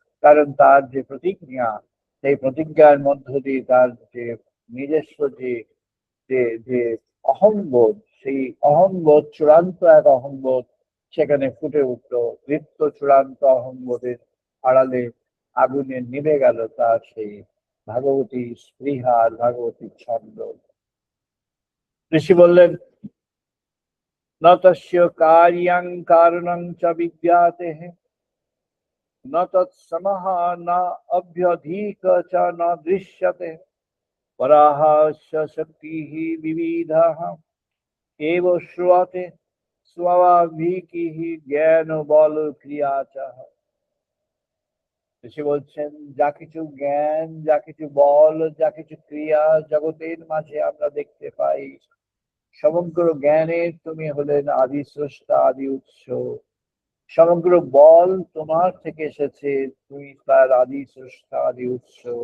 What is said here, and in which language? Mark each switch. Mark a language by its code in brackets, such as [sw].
[bn] কারণ তার যে প্রতিজ্ঞা, সেই প্রতিজ্ঞার মধ্য দিয়ে তার যে নিজস্ব যে যে যে অহংবোধ, সেই অহংবোধ, চূড়ান্ত এক অহংবোধ সেখানে ফুটে উঠলো। দীপ্ত চূড়ান্ত অহংবোধের আড়ালে আগুনে নিভে গেল তার সেই ভাগবতী স্পৃহা, ভাগবতী ছন্দ। ঋষি বললেন, [sa] न तस्य कार्यं कारणं च विद्याते न तत्समः न अभ्यधिक च न दृश्यते पराहस्य शक्तिः विविधः एव श्रूयते स्वाभाविकीः জ্ঞান বল ক্রিয়া চ। [bn] ঋষি বলছেন, যা কিছু জ্ঞান, যা কিছু বল, যা কিছু ক্রিয়া জগতের মাঝে আমরা দেখতে পাই, সমগ্র জ্ঞানের তুমি হলেন আদি স্রষ্টা, আদি উৎস। সমগ্র বল তোমার থেকে এসেছে, তুমি তার আদি স্রষ্টা, আদি উৎস।